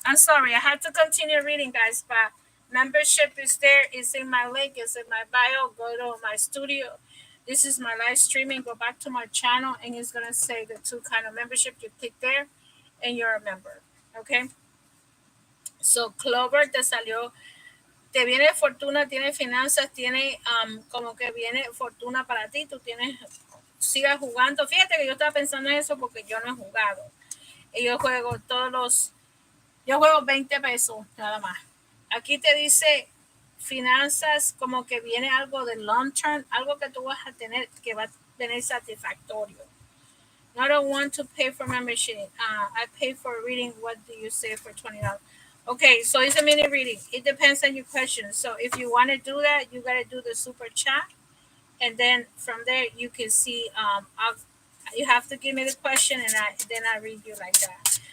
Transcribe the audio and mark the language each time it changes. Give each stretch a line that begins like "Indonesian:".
English: I'm sorry, I had to continue reading, guys, but membership is there. It's in my link. It's in my bio. Go to my studio. This is my live streaming. Go back to my channel, and it's going to say the two kind of membership. You click there, and you're a member. Okay? So,
Spanish: Clover te salió. Te viene fortuna, tiene finanzas, tiene como que viene fortuna para ti. Tú tienes, sigas jugando. Fíjate que yo estaba pensando en eso porque yo no he jugado. Y yo juego yo juego 20 pesos nada más. Aquí te dice finanzas, como que viene algo de
English: long term,
Spanish: algo que tú vas a tener, que va a tener satisfactorio.
English: I don't want to pay for membership. I pay for reading. What do you say for $20? Okay, so it's a mini reading. It depends on your question. So if you want to do that, you got to do the super chat. And then from there, you can see, you have to give me the question, and then I read you like that.